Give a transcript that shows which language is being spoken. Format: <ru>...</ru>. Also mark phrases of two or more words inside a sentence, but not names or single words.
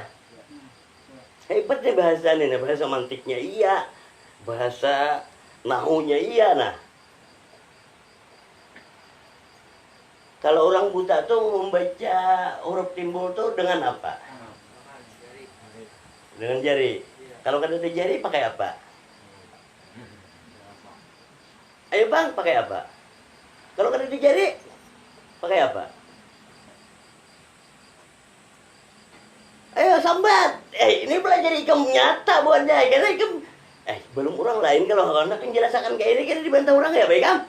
<id>Hebat nih bahasa ini, bahasa mantiknya iya. Bahasa nahunya iya nah. Kalau orang buta tuh membaca huruf timbul tuh dengan apa? Dengan jari.</id> <bjn>Kalau kada ada jari pakai apa?</bjn> <id>Ayo Bang, pakai apa?</id> <bjn>Kalau kada ada jari, Pakai apa? Ayo sambat. Ini belajar ikam nyata buatnya. Karena ikam belum orang lain kalau hendak menjelaskan kayak ini kan dibantah orang ya, baik kam?</bjn>